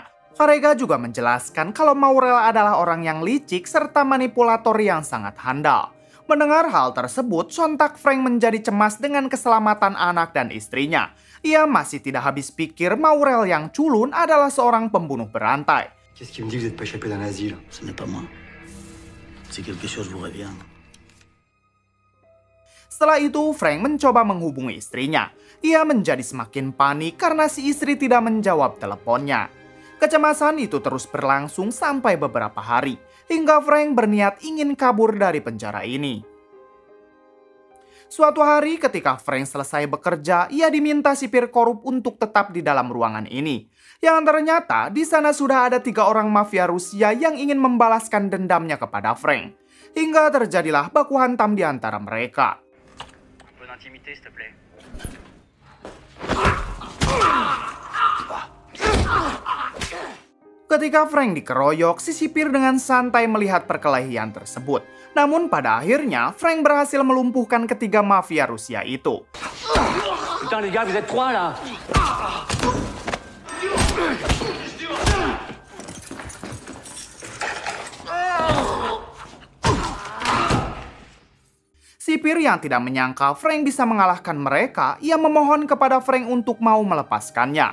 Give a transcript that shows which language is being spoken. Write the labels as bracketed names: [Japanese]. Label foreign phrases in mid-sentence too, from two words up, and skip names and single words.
[Indonesian] Carrega juga menjelaskan kalau Maurel adalah orang yang licik serta manipulator yang sangat handal. Mendengar hal tersebut, sontak Frank menjadi cemas dengan keselamatan anak dan istrinya. Ia masih tidak habis pikir Maurel yang culun adalah seorang pembunuh berantai. [French] Qu'est-ce qui me dit que vous n'êtes pas échappé d'un asile? Ce n'est pas moi. Si quelque chose vous revient. [Indonesian] Setelah itu, Frank mencoba menghubungi istrinya. Ia menjadi semakin panik karena si istri tidak menjawab teleponnya. Kecemasan itu terus berlangsung sampai beberapa hari, hingga Frank berniat ingin kabur dari penjara ini. Suatu hari ketika Frank selesai bekerja, ia diminta sipir korup untuk tetap di dalam ruangan ini. Yang ternyata di sana sudah ada 3 orang mafia Rusia yang ingin membalaskan dendamnya kepada Frank. Hingga terjadilah baku hantam di antara mereka. [French] Intimité, s'il te plaît. [Indonesian] Ketika Frank dikeroyok, si sipir dengan santai melihat perkelahian tersebut. Namun pada akhirnya, Frank berhasil melumpuhkan ketiga mafia Rusia itu. [French] Putain les gars, vous êtes 3 là. [Indonesian] Sipir yang tidak menyangka Frank bisa mengalahkan mereka, ia memohon kepada Frank untuk mau melepaskannya.